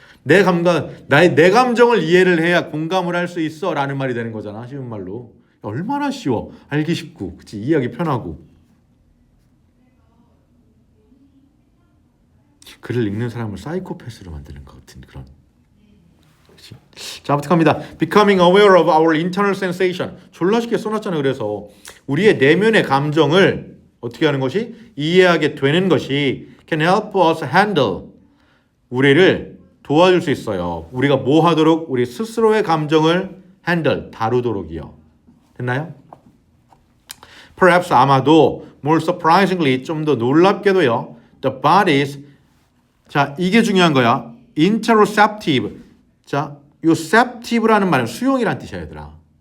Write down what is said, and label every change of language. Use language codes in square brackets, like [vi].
[ko] 내 감각, 내 감정을 이해를 해야 공감을 할 수 있어 라는 말이 되는 거잖아. 쉬운 말로. 얼마나 쉬워. 알기 쉽고 그치? 이해하기 편하고. 글을 읽는 사람을 사이코패스로 만드는 것 같은 그런. 그치? 자, 아무튼 갑니다. [en] Becoming aware of our internal sensation. [ko] 졸라 쉽게 써놨잖아. 그래서 우리의 내면의 감정을 어떻게 하는 것이? 이해하게 되는 것이 [en] can help us handle. [ko] 우리를 도와줄 수 있어요. 우리가 뭐 하도록? 우리 스스로의 감정을 handle, 다루도록이요. 됐나요? Perhaps 아마도 [en] more surprisingly [ko] 좀 더 놀랍게도요. [en] The bodies [ko] 자 이게 중요한 거야. interoceptive 자 요 ceptive라는 말은 수용이란 뜻이야 얘들아.